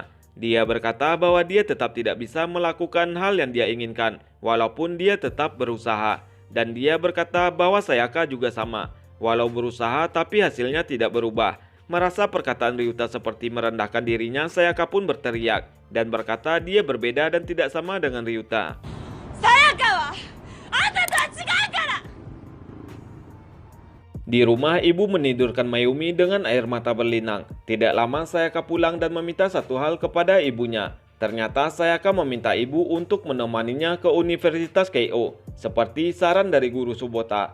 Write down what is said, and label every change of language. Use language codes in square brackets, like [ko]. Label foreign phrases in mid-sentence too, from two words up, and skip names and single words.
[id] Dia berkata bahwa dia tetap tidak bisa melakukan hal yang dia inginkan, walaupun dia tetap berusaha. Dan dia berkata bahwa Sayaka juga sama, walau berusaha tapi hasilnya tidak berubah. Merasa perkataan Ryuta seperti merendahkan dirinya, Sayaka pun berteriak dan berkata dia berbeda dan tidak sama dengan Ryuta. [ja] さやか は あんた と 違う から. [id] Di rumah, ibu menidurkan Mayumi dengan air mata berlinang. Tidak lama Sayaka pulang dan meminta satu hal kepada ibunya. Ternyata Sayaka meminta ibu untuk menemaninya ke Universitas Keio, seperti saran dari Guru Subota.